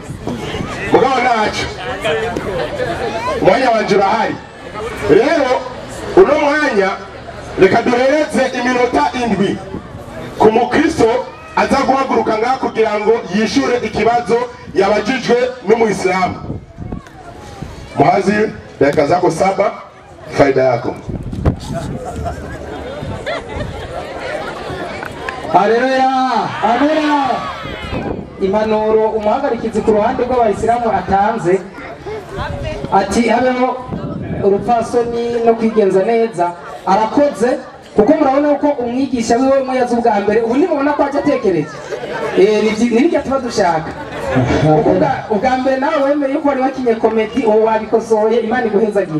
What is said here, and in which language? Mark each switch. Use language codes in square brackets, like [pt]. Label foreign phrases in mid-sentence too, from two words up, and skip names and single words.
[rn] Mugabo nacu mwanya wanje urahari. Rero uno mwanya reka duhereze iminota 7 ku mukristo aza guhaguruka ngaha kugira ngo yishure ikibazo yabajijwe n'Umuislamu. [sw] Mwazi dakika zako 7 faida yako. [rn] Haleluya. Amena. Impanuro umuhagarikizi ku ruhande rw'Abayisilamu atanze ati habeho urupfasoni no kwigenza neza arakoze kuko murabona uko umwigisha wiwe muyaza ubwa mbere ubu nimubona ko aje atekereje nibyo tuba dushaka ubwa mbere nawe wemeye yuko wari wakinye komedi uwo wabikosoye Imana iguhezagire.